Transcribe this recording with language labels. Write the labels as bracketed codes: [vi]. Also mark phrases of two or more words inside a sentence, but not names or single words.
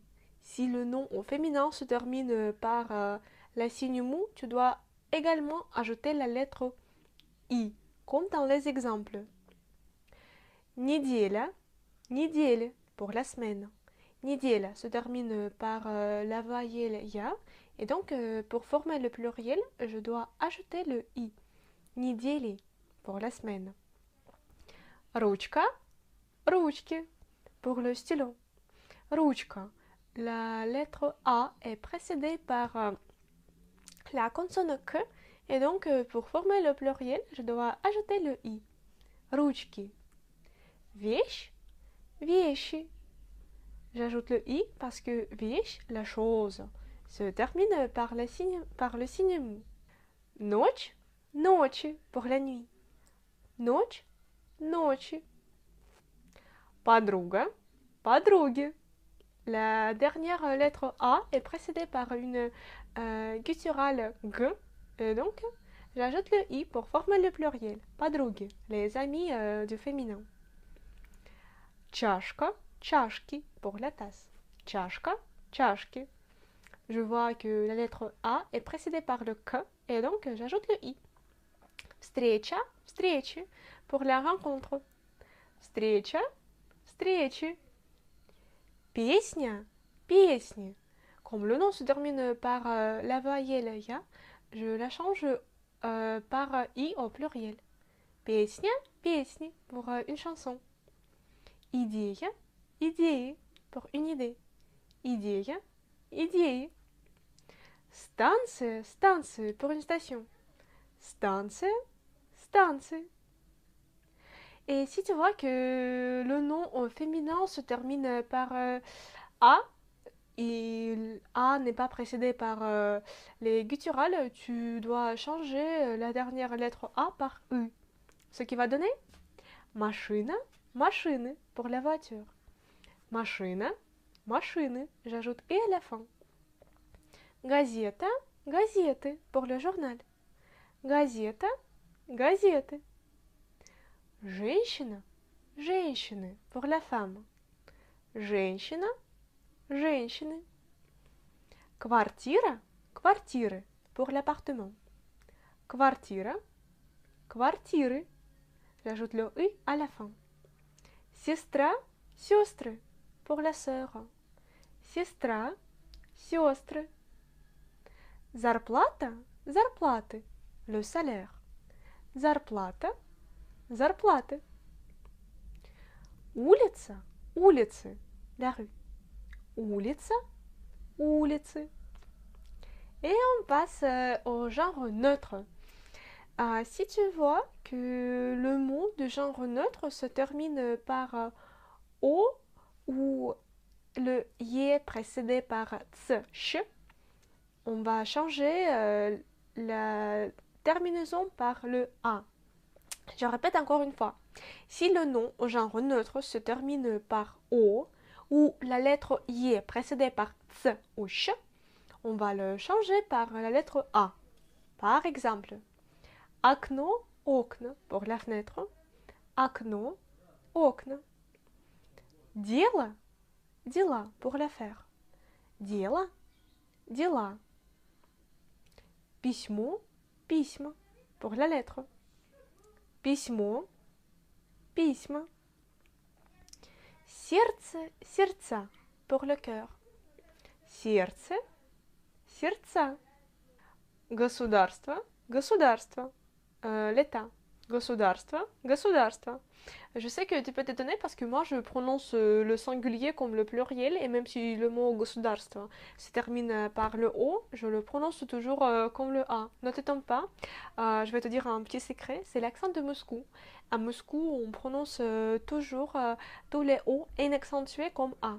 [fr] Si le nom au féminin se termine par la signe mou, tu dois également ajouter la lettre i, comme dans les exemples. [ru] Неделя, неделя [fr] pour la semaine. Неделя se termine par la voyelle ya et donc pour former le pluriel, je dois ajouter le i. Недели pour la semaine. [ru] Ручка, ручки [fr] pour le stylo. Ручка, la lettre a est précédée par la consonne k et donc pour former le pluriel, je dois ajouter le i. [ru] Ручки. Вещь, вещи. [fr] J'ajoute le i parce que вещь, la chose, se termine par le signe mou. [ru] Ночь, ночи [fr] pour la nuit. [ru] Ночь, ночи. Подруга, подруги. [fr] La dernière lettre a est précédée par une guttural g, et donc j'ajoute le i pour former le pluriel. Подруги, les amis du féminin. [ru] Чашка, чашки [fr] pour la tasse. [ru] Чашка, чашки. [fr] Je vois que la lettre A est précédée par le K et donc j'ajoute le I. [ru] Встреча, встречи [fr] pour la rencontre. [ru] Встреча, встречи. Песня, песни. [fr] Comme le nom se termine par la voyelle ya, je la change par I au pluriel. [ru] Песня, песни [fr] pour une chanson. [ru] Идея, идеи [fr] pour une idée. [ru] Идея, идеи. Станция, станция [fr] pour une station. [ru] Станция, станция. [fr] Et si tu vois que le nom au féminin se termine par A, et A n'est pas précédé par les gutturales, tu dois changer la dernière lettre A par U. Ce qui va donner [ru] машина, машины [fr] pour la voiture. [ru] Машина, машины, [fr] j'ajoute et à la fin. [ru] Газета, газеты [fr] pour le journal. [ru] Газета, газеты. Женщина, женщины [fr] pour la femme. [ru] Женщина, женщины. Квартира, квартиры [fr] pour l'appartement. [ru] Квартира, квартиры. [fr] J'ajoute le «и» à la fin. [ru] Сестра, сестры [fr] pour la sœur. [ru] Сестра, сестры. Зарплата, зарплаты, [fr] le salaire. [ru] Зарплата, зарплаты. Улица, улицы, [fr] la rue. [ru] Улица, улицы. [fr] Et on passe au genre neutre. Si tu vois que le mot de genre neutre se termine par O ou le Y précédé par ts, ch, on va changer la terminaison par le A. Je répète encore une fois. Si le nom au genre neutre se termine par O ou la lettre Y précédée par ts ou ch, on va le changer par la lettre A. Par exemple, [ru] окно, окна [fr] pour la fenêtre. [ru] Окно, окна. Дело, дела [fr] pour l'affaire. [ru] Дело, дела. Письмо, письма [fr] pour la lettre. [ru] Письмо, письма. [fr] Сердце, сердца pour le cœur. [ru] Сердце, сердца. Государство, государство. [fr] L'État. [ru] Государство, государство. [fr] Je sais que tu peux t'étonner parce que moi je prononce le singulier comme le pluriel et même si le mot государство se termine par le O, je le prononce toujours comme le A. Ne t'étonne pas, je vais te dire un petit secret, c'est l'accent de Moscou. À Moscou, on prononce toujours tous les O inaccentués comme A.